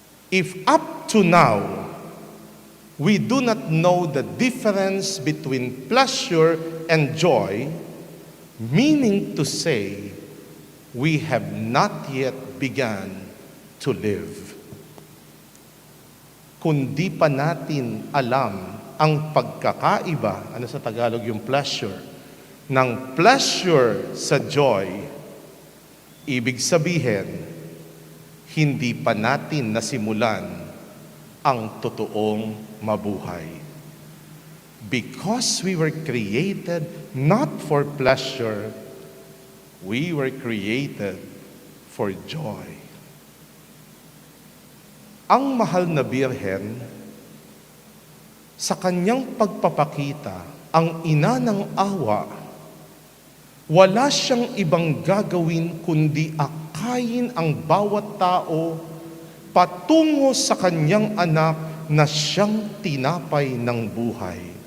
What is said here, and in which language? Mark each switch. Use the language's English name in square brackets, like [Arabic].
[English] If up to now, we do not know the difference between pleasure and joy, meaning to say, we have not yet begun to live. [Filipino] Kundi pa natin alam ang pagkakaiba, ano sa Tagalog yung pleasure, ng pleasure sa joy, ibig sabihin, hindi pa natin nasimulan ang totoong mabuhay. [English] Because we were created not for pleasure, we were created for joy. [Filipino] Ang mahal na Birhen, sa kanyang pagpapakita, ang ina ng awa, wala siyang ibang gagawin kundi akayin ang bawat tao patungo sa kanyang anak na siyang tinapay ng buhay.